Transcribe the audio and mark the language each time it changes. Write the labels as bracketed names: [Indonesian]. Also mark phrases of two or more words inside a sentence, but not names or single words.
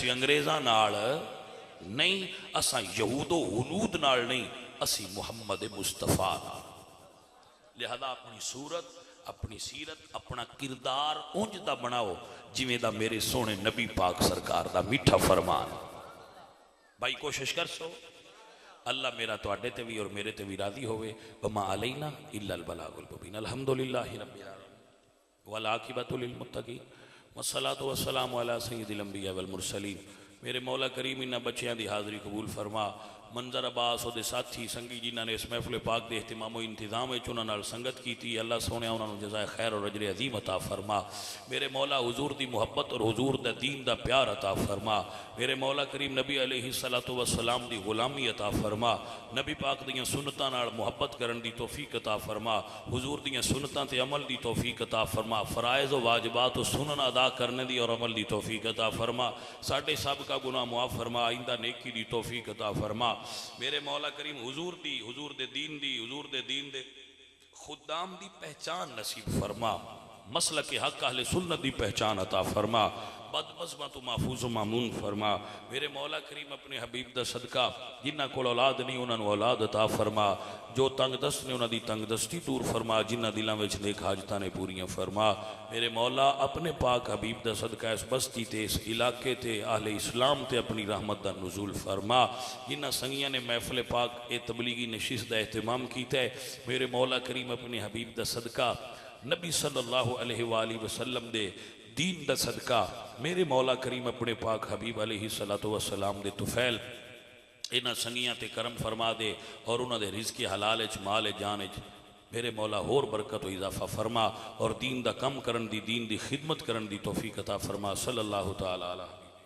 [Punjabi] اسی انگریزاں نال نہیں، اسا یہودو ہنود نال نہیں، اسی محمد مصطفیٰ نال. لہٰذا اپنی صورت اپنی سیرت اپنا کردار اونج دا بناؤ جیویں دا میرے سوہنے نبی پاک سرکار دا مٹھا فرمان. بھائی کوشش کر سو، اللہ میرا تہاڈے تے بھی اور میرے تے بھی راضی ہووے. [Arabic] وما علينا إلا البلاغ المبين. الحمد لله رب العالمين والعاقبة للمتقين والصلاة والسلام على سيد الأنبياء والمرسلين. [Punjabi] میرے مولا کریم انہاں بچیاں دی حاضری قبول فرما. [Urdu] منظر عباس اور ساتھی سنگی جنہوں نے اس محفل پاک کے اہتمام انتظام انہوں نے سنگت کی تھی، اللہ سوہنے انہوں نے جزائے خیر اور اجر عظیم عطا فرما. [Punjabi] میرے مولا حضور کی محبت اور حضور دا دین دا پیار عطا فرما. میرے مولا کریم نبی [Arabic] عليه الصلاة والسلام [Punjabi] دی غلامی عطا فرما. نبی پاک دیاں سنتاں نال محبت کرن دی توفیق عطا فرما. حضور دیاں سنتاں تے عمل دی توفیق عطا فرما. فرائض و واجبات اور سنن ادا کرنے دی اور عمل دی توفیق عطا فرما. ساڈے سب کا گناہ معاف فرما، آئندہ نیکی دی توفیق عطا فرما. میرے مولا کریم حضور دے دین دے خدام دی پہچان نصیب فرما. مسلک حق اہل سنت دی پہچان عطا فرما. بدمذمت محفوظ مامون فرما۔ میرے مولا کریم اپنے حبیب دا صدقہ جنہاں کول اولاد نہیں انہاں نوں اولاد عطا فرما. جو تنگدست نے انہاں دی تنگدستی دور فرما۔ جنہاں دلاں وچ نیک حاجتاں نے پوریاں فرما. میرے مولا اپنے پاک حبیب دا صدقہ اس بستی تے اس علاقے تے اہل اسلام تے اپنی رحمت دا نزول فرما. جنہاں سنگیاں نے محفل پاک اے تبلیغی نشست دا اہتمام کیتا ہے، میرے مولا کریم اپنے حبیب دا صدقہ نبی [Arabic] صلى الله عليه وسلم [Punjabi] دے دین دا صدقہ میرے مولا کریم اپنے پاک حبیب [Arabic] عليه الصلاة والسلام [Punjabi] دے طفیل انہاں سنگیاں تے کرم فرما دے اور انہوں نے رزق حلال چ مال جان چ میرے مولا ہور برکت و اضافہ فرما اور دین دا کم کرن دی دین دی خدمت کرن دی توفیق عطا فرما. [Arabic] صلى الله تعالى عليه